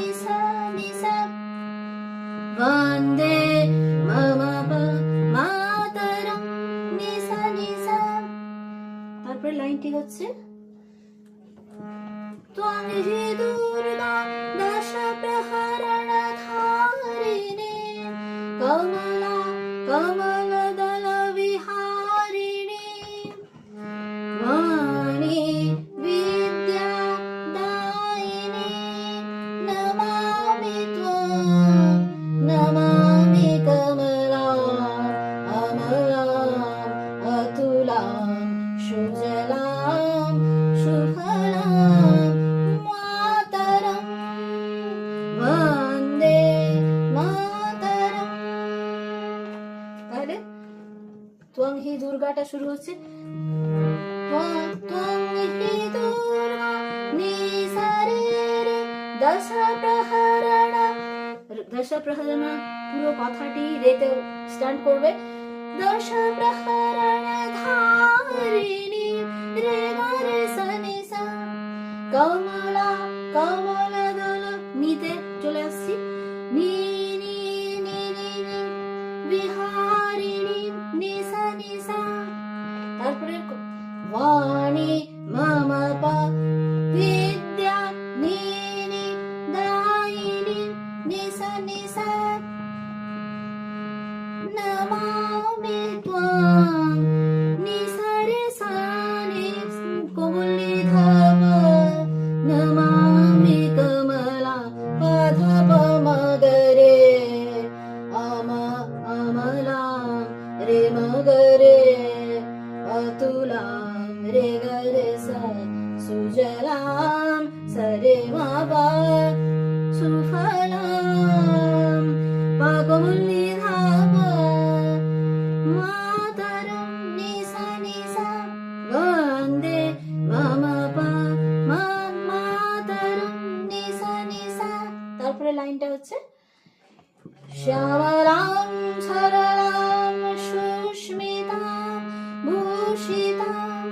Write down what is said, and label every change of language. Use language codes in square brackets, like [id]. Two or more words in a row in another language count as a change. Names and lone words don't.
[sa] বন্দে মামা পা মাতরম নি সা [bn] তারপরে লাইনটি হচ্ছে [sa] ত্বং হি দুর্গা দশ প্রহরণ ধারিণী কমলা কমল দল বিহারিণী वाणी विद्या दायिनी नमामि त्वां नमामि कमलाम् अमलाम् अतुलां सुजलां सुफलां मातरं वन्दे मातरं তাহলে त्वं हि [bn] দুর্গাটা শুরু হচ্ছে [sa] त्वं हि दुर्गा नि सा रे रे दश [bn] प्रहरण পুরো কথাটি রেতে স্ট্যান্ড করবে [sa] দশ প্রহরণ ধারিণী রে গা রে সা নি সা কমলা কমল দল [bn] নিতে চলে আসছি [sa] নি নি নি নি নি বিহারিণী নি সা তারপরে वाणी मम पा विद्या नीनि दायिनी नि सा नमामि त्वां नि सा रे सा नि कोमल निधापा नमामि कमला पाधा प मगरे अमला रे मगरे अतुलां रे गा रे सा सुजलां सरे मा पा सुफलां पा कोमल निधापा मातरं नि सा वन्दे मम पा मातरं नि सा [bn] তারপরে লাইনটা হচ্ছে [sa] श्यामलां सरलां सुस्मितां भूषितां